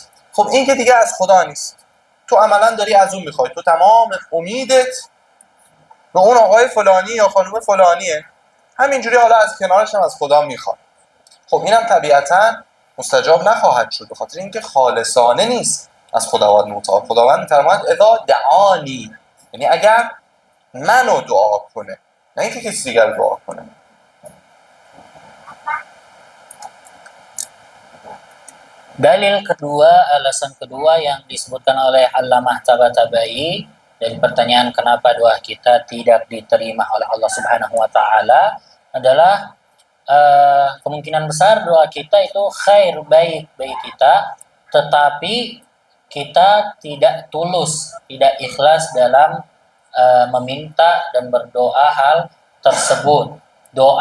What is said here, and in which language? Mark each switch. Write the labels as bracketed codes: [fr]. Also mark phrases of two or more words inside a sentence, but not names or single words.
[fa] خب این که دیگه از خدا نیست، تو عملا داری از اون میخوای، تو تمام امیدت به اون آقای فلانی یا خانم فلانیه، همینجوری حالا از کنارش هم از خدا میخوای. خب اینم طبیعتاً مستجاب نخواهد شد، به خاطر اینکه خالصانه نیست از خداوند متعال. خداوند می‌فرماید [ar] اذا دعانی، [fa] یعنی اگر منو دعا کنه، نه اینکه کسی دیگر دعا کنه. [id] Dalil kedua, alasan kedua yang disebutkan oleh Allamah Tabatabai dari pertanyaan kenapa doa kita tidak diterima oleh Allah [ar] سبحانه وتعالى [id] adalah kemungkinan besar doa kita itu khair, baik bagi kita, tetapi kita tidak tulus, tidak ikhlas dalam meminta dan berdoa hal tersebut.